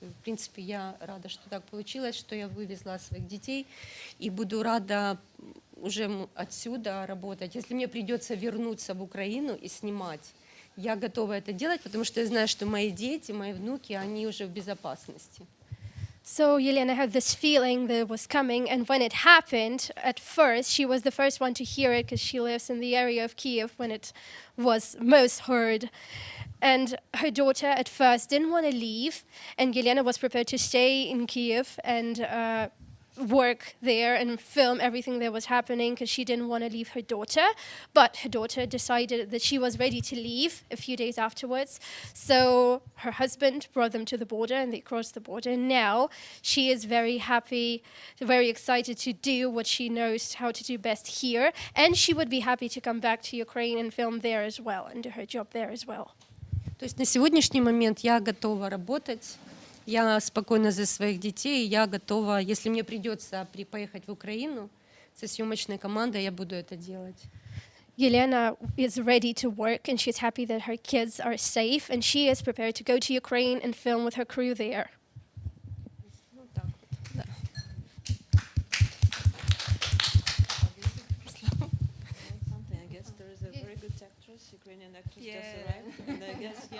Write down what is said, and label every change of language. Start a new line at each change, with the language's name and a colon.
Russian: В принципе, я рада, что так получилось, что я вывезла своих детей, и буду рада уже отсюда работать. Если мне придется вернуться в Украину и снимать, я готова это делать, потому что я знаю, что мои дети, мои внуки, они уже в безопасности.
English: So Yelena had this feeling that it was coming, and when it happened, at first, she was the first one to hear it because she lives in the area of Kiev when it was most heard. And her daughter at first didn't want to leave, and Yelena was prepared to stay in Kiev and work there and film everything that was happening because she didn't want to leave her daughter. But her daughter decided that she was ready to leave a few days afterwards. So her husband brought them to the border and they crossed the border. And now she is very happy, very excited to do what she knows how to do best here. And she would be happy to come back to Ukraine and film there as well and do her job there as well.
Russian: То есть на сегодняшний момент я готова работать, я спокойна за своих детей, я готова, если мне придется поехать в Украину со съемочной командой, я буду это делать.
English: Yelena is ready to work and she's happy that her kids are safe and she is prepared to go to Ukraine and film with her crew there.
Russian: Ну, так вот, да.
English: Something, I guess there is a very good actress, Ukrainian actress just arrived, and I guess